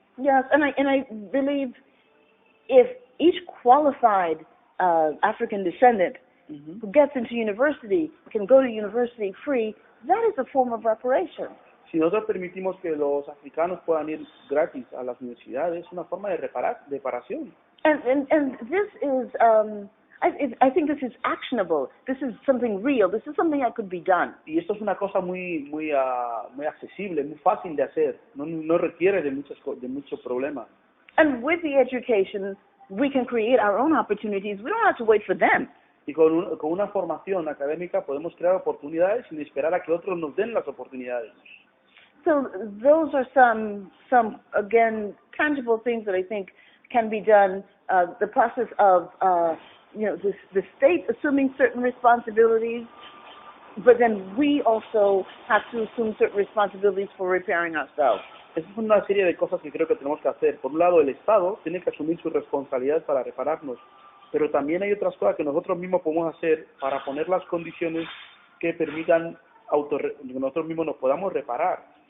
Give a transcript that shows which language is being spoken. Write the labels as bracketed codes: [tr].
[en] Yes, and I believe if each qualified African descendant who gets into university can go to university free, that is a form of reparation. [es] Si nosotros permitimos que los africanos puedan ir gratis a las universidades, es una forma de reparación. [en] And this is, I think this is actionable. This is something real. This is something that could be done. [es] Y esto es una cosa muy accesible, muy fácil de hacer. No requiere de mucho problema. [en] And with the education, we can create our own opportunities. We don't have to wait for them. [es] Y con una formación académica podemos crear oportunidades sin esperar a que otros nos den las oportunidades. [en] So those are some again tangible things that I think can be done. The process of the state assuming certain responsibilities, but then we also have to assume certain responsibilities for repairing ourselves. [es] Esa es una serie de cosas que creo que tenemos que hacer. Por un lado, el Estado tiene que asumir su responsabilidad para repararnos, pero también hay otras cosas que nosotros mismos podemos hacer para poner las condiciones que permitan que nosotros mismos nos podamos reparar.